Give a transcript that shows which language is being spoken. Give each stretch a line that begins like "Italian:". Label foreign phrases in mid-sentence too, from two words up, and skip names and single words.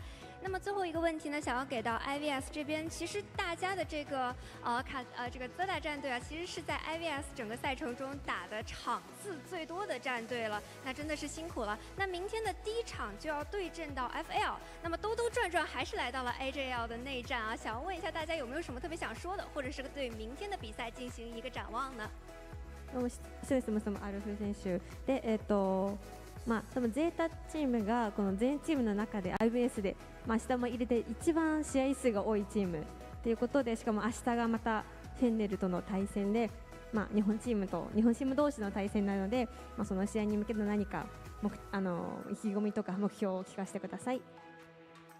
Chinese: 那么最后一个问题呢，想要给到 IVS 这边，其实大家的这个这个 Zeta 战队啊，其实是在 IVS 整个赛程中打的场次最多的战队了，那真的是辛苦了。那明天的第1场就要对阵到 FL， 那么兜兜转转还是来到了 AJL 的内战啊，想要问一下大家有没有什么特别想说的，或者是对明天的比赛进行一个展望呢？
Japanese: 失礼します。アルフ選手で、多分ゼータチームがこの全チームの中で IBS で、明日も入れて一番試合数が多いチームということで、しかも明日がまたフェンネルとの対戦で、日本チーム同士の対戦なので、その試合に向けて何か意気込みとか目標を聞かせてください。